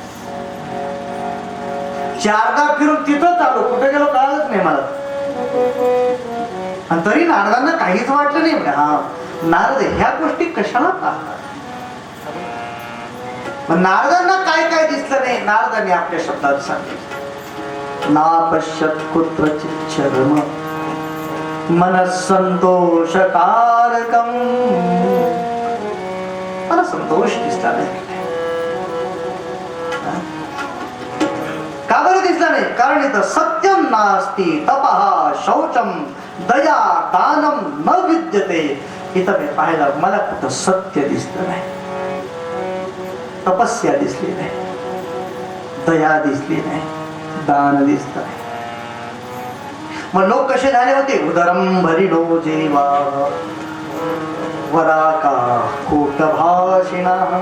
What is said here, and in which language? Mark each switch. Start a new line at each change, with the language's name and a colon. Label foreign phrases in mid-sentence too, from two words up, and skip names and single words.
Marathi: 4दा फिरून तिथं चालू कुठे गेलो कळालंच नाही मला. आणि तरी नारदांना काहीच वाटलं नाही. म्हणजे हा नारद ह्या गोष्टी कशाला पाहतात. नारदांना काय काय दिसलं नाही. नारदांनी आपल्या शब्दात सांगितलं
Sanskrit: ना पश्यत कुत्रचित चरम मनसंतोषकारकम.
Marathi: मला संतोष दिसला नाही. का बरं दिसला नाही? कारण इथं
Sanskrit: सत्यम नास्ति तपः शौचम दया दानम न विद्यते.
Marathi: इथं मी पाहिलं मला कुठं सत्य दिसलं नाही, तपस्या दिसली नाही, दया दिसली नाही, दान दिसलं नाही. मग लोक कसे झाले होते?
Sanskrit: उदरम भरिणो जेवा वराका कोटभाषिणा.